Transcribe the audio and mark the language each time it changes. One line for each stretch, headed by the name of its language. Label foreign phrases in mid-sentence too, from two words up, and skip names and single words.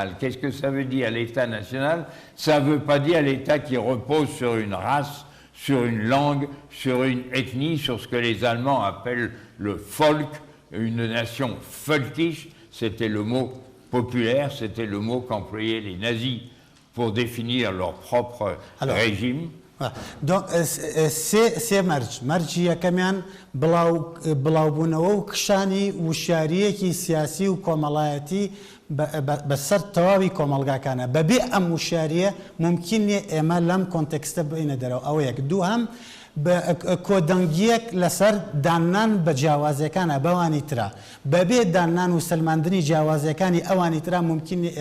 French: Qu'est-ce que ça veut dire, l'État national? Ça ne veut pas dire l'État qui repose sur une race, sur une langue, sur une ethnie, sur ce que les Allemands appellent le Volk, une nation völkisch, c'était le mot populaire, c'était le mot qu'employaient les nazis pour définir leur propre régime. Donc, c'est marge
Central Kurdish: یەکەمیان بڵاوبوونەوە و کشانی وشاریەکی سیاسی و کۆمەڵایەتی بەسەر تەواوی کۆمەڵگاکانە بەبێ ئەم وشاریە ممکن نیە ئێمە لەم کۆنتێکستە بینە دەرەوە ئەوە یەک دووهەم کۆدەنگیەک لەسەر دانان بە جیاوازیەکانە بەوانی ترا بەبێ دانان و سلماندنی جیاوازیەکانی ئەوانی ترا ممکن نیە